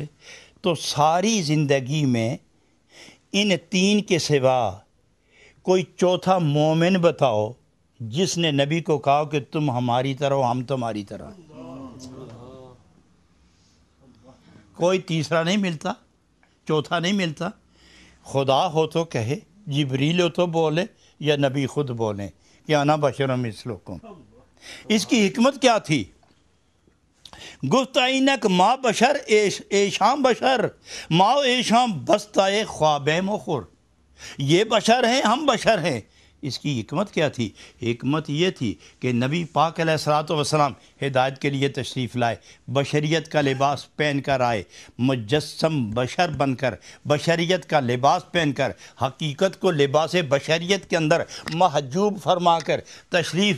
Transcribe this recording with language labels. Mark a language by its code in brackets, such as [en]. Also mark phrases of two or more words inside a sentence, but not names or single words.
[ur] تو ساری زندگی میں ان 3 کے سوا کوئی چوتھا مومن بتاؤ جس نے نبی کو کہا کہ تم ہماری طرح ہو، ہم تمہاری طرح. کوئی تیسرا نہیں ملتا، چوتھا نہیں ملتا. خدا ہو تو کہے، جبریل ہو تو بولے، یا نبی خود بولیں کہ [ar] انا بشر مثلکم. [ur] اس کی حکمت کیا تھی؟ [fa] گفت اینک ما بشر ایشام بشر، ما ایشام بستائے خوابے مخور. [ur] یہ بشر ہیں، ہم بشر ہیں۔ اس کی حکمت کیا تھی؟ حکمت یہ تھی کہ نبی پاک [ar] علیہ الصلوۃ والسلام [ur] ہدایت کے لیے تشریف لائے، بشریت کا لباس پہن کر آئے، مجسم بشر بن کر، بشریت کا لباس پہن کر، حقیقت کو لباس بشریت کے اندر محجوب فرما کر تشریف